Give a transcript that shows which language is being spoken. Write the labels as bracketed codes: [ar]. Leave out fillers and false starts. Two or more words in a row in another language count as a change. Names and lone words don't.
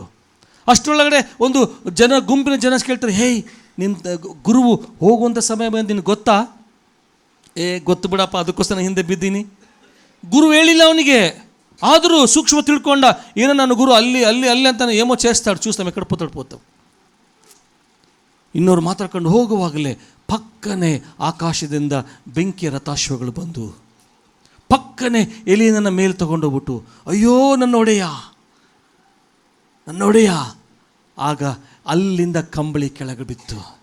[kn] ಅಷ್ಟರೊಳಗಡೆ ಒಂದು ಗುಂಪಿನ ಜನ ಕೇಳ್ತಾರೆ, ಹೇಯ್ ನಿನ್ನ ಗುರುವು ಹೋಗುವಂಥ ಸಮಯ ಬಂದು ನಿನಗೆ ಗೊತ್ತಾ? ಗೊತ್ತು ಬಿಡಪ್ಪ, ಅದಕ್ಕೋಸ್ಕರ ಹಿಂದೆ ಬಿದ್ದೀನಿ. ಗುರು ಹೇಳಿಲ್ಲ ಅವನಿಗೆ, ಆದರೂ ಸೂಕ್ಷ್ಮ ತಿಳ್ಕೊಂಡ. ಏನೋ ನನ್ನ ಗುರು ಅಲ್ಲಿ ಅಲ್ಲಿ ಅಲ್ಲಿ ಅಂತ [te] ఏమో చేస్తాడు, చూస్తాం ఎక్కడ పోతాం. [kn] ಇನ್ನೋರು ಮಾತಾಡ್ಕೊಂಡು ಹೋಗುವಾಗಲೇ ಪಕ್ಕನೆ ಆಕಾಶದಿಂದ ಬೆಂಕಿಯ ರಥಾಶ್ವಗಳು ಬಂದು ಪಕ್ಕನೆ ಎಲಿಯನನ್ನು ಮೇಲೆ ತಗೊಂಡೋಗ್ಬಿಟ್ಟು, ಅಯ್ಯೋ ನನ್ನ ಒಡೆಯ. ಆಗ ಅಲ್ಲಿಂದ ಕಂಬಳಿ ಕೆಳಗೆ ಬಿತ್ತು.